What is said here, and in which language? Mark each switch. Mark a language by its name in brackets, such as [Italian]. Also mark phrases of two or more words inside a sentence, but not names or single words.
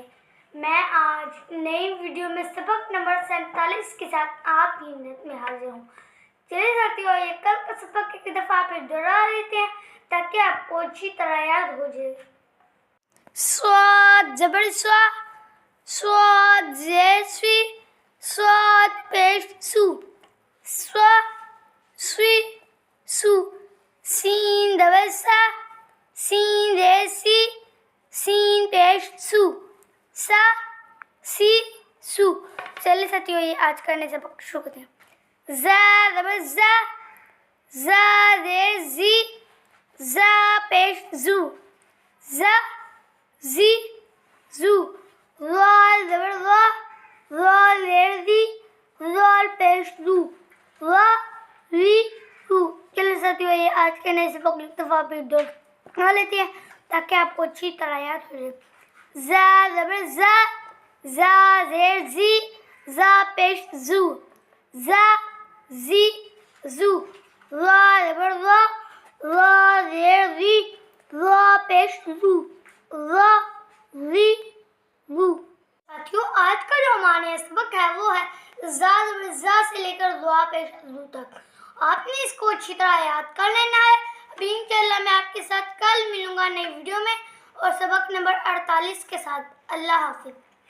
[Urdu] میں آج نئی ویڈیو میں سبق نمبر 47 کے ساتھ آپ کی خدمت میں حاضر ہوں۔ چلیے ساتھیو، یہ کل کا سبق ایک دفعہ پھر دوہرا لیتے ہیں تاکہ آپ کو اچھی طرح یاد ہو جائے۔ صاد زبر سوا، صاد زیر سوی، صاد پیش سو، سوا سوی سو، سین دبر سا، سین زیر سی، سین پیش سو، سا سی سو۔ چلیے ساتھیو، یہ آج کا نیا سبق شروع کرتے ہیں۔ زا زبر زا، زا زیر زی، زا پیش زو، زا زی زو۔ رال زبر را، رال زیر دی، رال پیش دو، را ری رو۔ چلیے ساتھیو، یہ آج کے نئے سبق ایک دفعہ پھر دوہرا لیتے ہیں تاکہ آپ کو اچھی طرح یاد ہو جائے۔ زا زبر زا، زا زیر زی، زا پیش زو، زا زی زو۔ را زبر را، را زیر ری، را پیش رو، را ری رو۔ ساتھیو، آج کا جو ہمارا سبق ہے وہ ہے زا زبر زا سے لے کر را پیش رو تک۔ آپ نے اس کو اچھی طرح یاد کر لینا ہے۔ ابھی انشاءاللہ میں آپ کے ساتھ کل ملوں گا نئی ویڈیو میں اور سبق نمبر 48 کے ساتھ۔ اللہ حافظ۔